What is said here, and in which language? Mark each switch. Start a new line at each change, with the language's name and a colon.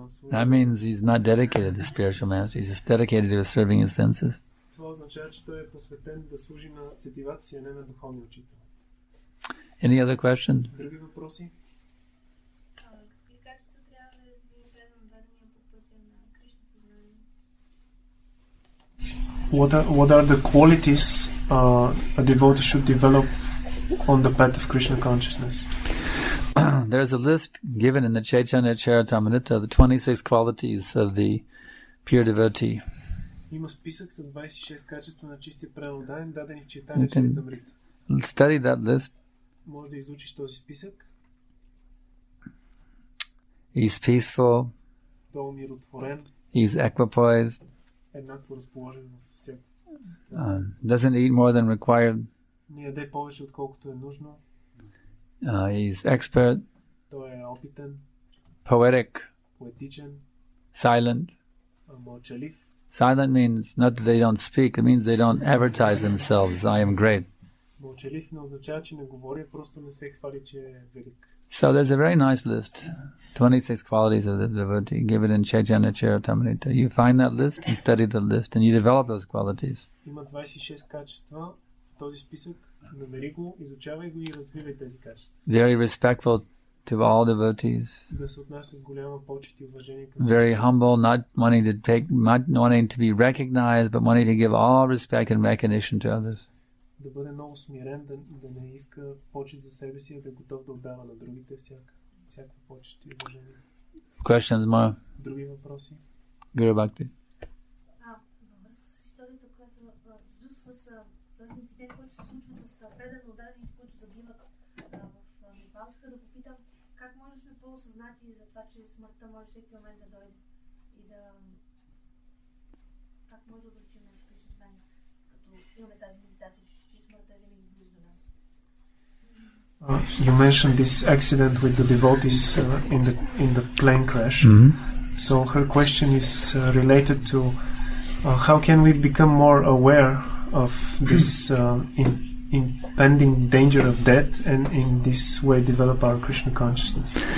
English: That means he's not dedicated to the spiritual master. He's just dedicated to serving his senses.
Bulgarian: това означава, че той е посветен да служи на сетивата си, а не на духовния учител.
English: Any other question?
Bulgarian: Други въпроси? Какви качества трябва да развие предан дарения по пътя на Кришна съзнание?
English: What are the qualities a devotee should develop on the path of Krishna consciousness? There's a list given in the Chaitanya Charitamrita, the 26 qualities of the pure devotee.
Bulgarian: Има списък с 26 качества на чистия преданодарен, дадени в Чайтanya
English: You can Charitamrita. study that list.
Bulgarian: Може да изучиш този списък.
English: He's peaceful.
Bulgarian: Той е умиротворен.
English: He's equipoised.
Bulgarian: Еднакво разположен във всяко.
English: Doesn't eat more than required.
Bulgarian: Не яде повече отколкото е нужно.
English: He's expert.
Bulgarian: Той е опитен.
English: Poetic.
Bulgarian: Поетичен.
English: Silent.
Bulgarian: Мълчалив.
English: Silent means not that they don't speak, it means they don't advertise themselves. I am great.
Bulgarian: Мълчалив не означава, че не говори, просто не се хвали, че е велик.
English: So there's a very nice list, 26 qualities of the devotee, given in Chaitanya Charitamrita. You find that list and study the list, and you develop those qualities.
Bulgarian: Има 26 качества в този списък. Намери го, изучавай го и развивай тези качества.
English: Very respectful to all devotees.
Bulgarian: Да се отнася с голяма почет и уважение към
English: Very humble, not wanting to be recognized, but wanting to give all respect and recognition to others.
Bulgarian: Да бъде много смирен, да не иска почет за себе си, а да е готов да отдава на другите всяка почет и уважение.
English: Questions more?
Bulgarian: Други въпроси?
English: Guru Bhakti.
Bulgarian: Във връзка с историята, която с този инцидент, който се случва с предано дадените, които загиват в Непал, иска да попитам как може да сме по-осъзнати за това, че смъртта може всеки момент да дойде и да... Как може да увеличим нашето съзнание, като имаме тази медитация, че смъртта е винаги близо до нас.
English: You mentioned this accident with the devotees in the plane crash. So her question is related to how can we become more aware of this impending danger of death, and in this way develop our Krishna consciousness.